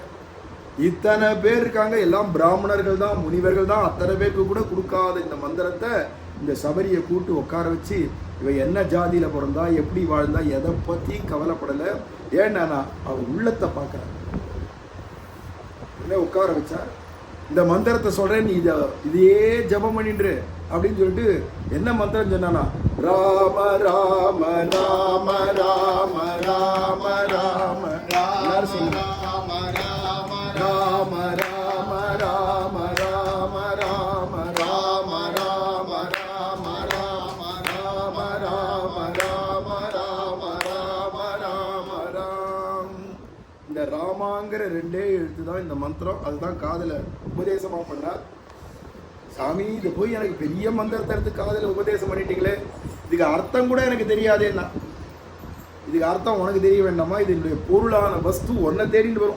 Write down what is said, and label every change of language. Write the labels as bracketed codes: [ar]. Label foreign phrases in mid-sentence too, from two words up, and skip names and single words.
[ta] இத்தனை பேர் இருக்காங்க, எல்லாம் பிராமணர்கள் தான், முனிவர்கள் தான், அத்தனை பேருக்கு கூட கொடுக்காத இந்த மந்திரத்தை இந்த சபரியை கூட்டு உட்கார வச்சு, இவ என்ன ஜாதியில் பிறந்தா, எப்படி வாழ்ந்தா, எதை பற்றியும் கவலைப்படலை, ஏன்னா நான் அவன் உள்ளத்தை பார்க்குறேன். உட்கார வச்சா இந்த மந்திரத்தை சொல்றேன், நீ இதையே ஜபம் பண்ணின்று அப்படின்னு சொல்லிட்டு என்ன மந்திரம் சொன்னானா, ராம ராம ராம ராம ராம ராம எல்லாரும் சொல்லுங்க, ராம ராம ராம ராம ராம ராம ராம ராம ராம ராம ராம ராம ராம ராம ராம ராம ராம். இந்த ராமாங்கிற 2 எழுத்து தான் இந்த மந்திரம். அதுதான் காதல உபதேசமா பண்ணார். சாமி இது போய் எனக்கு பெரிய மந்திரத்தை எடுத்து காதல உபதேசம் பண்ணிட்டீங்களே, இதுக்கு அர்த்தம் கூட எனக்கு தெரியாதேன்னா, இதுக்கு அர்த்தம் உனக்கு தெரிய வேண்டாமா, இதனுடைய பொருளான வஸ்து ஒன்றை தேடிட்டு வரும்.